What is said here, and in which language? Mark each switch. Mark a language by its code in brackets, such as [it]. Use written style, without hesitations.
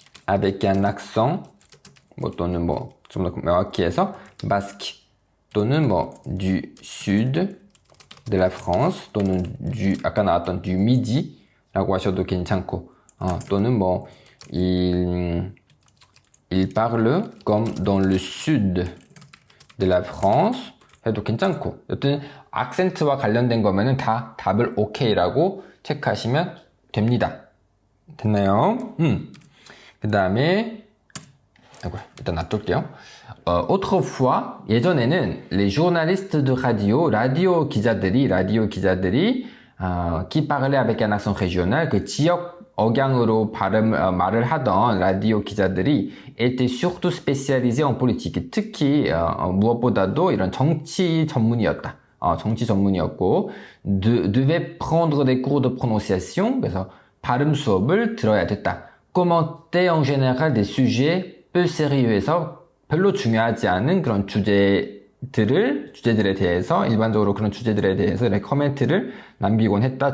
[ko] avec un accent 뭐 또는 뭐 좀 더 명확히 해서 basque 또는 뭐 [fr] du sud de la France [ko] 또는 아까 나왔던 du midi라고 하셔도 괜찮고 또는 뭐 [fr] il parle comme dans le sud de la France [ko] 해도 괜찮고 여튼 악센트와 관련된 거면은 다 답을 OK라고 체크하시면 됩니다. 됐나요? 그 다음에 일단 놔둘게요. [fr] autrefois 예전에는 les journalistes de radio [ko] 라디오 기자들이 [fr] qui parlaient avec un accent régional [ko] 그 지역 억양으로 말을 하던 라디오 기자들이 [fr] étaient surtout spécialisés en politique [ko] 특히 무엇보다도 이런 정치 전문이었다. 정치 전문이었고 [fr] devait prendre des cours de prononciation [ko] 그래서 발음 수업을 들어야 됐다. commenter en général des sujets peu sérieux에서 별로 중요하지 않은 그런 주제들에 대해서 일반적으로 그런 주제들에 대해서 코멘트를 남기곤 했다.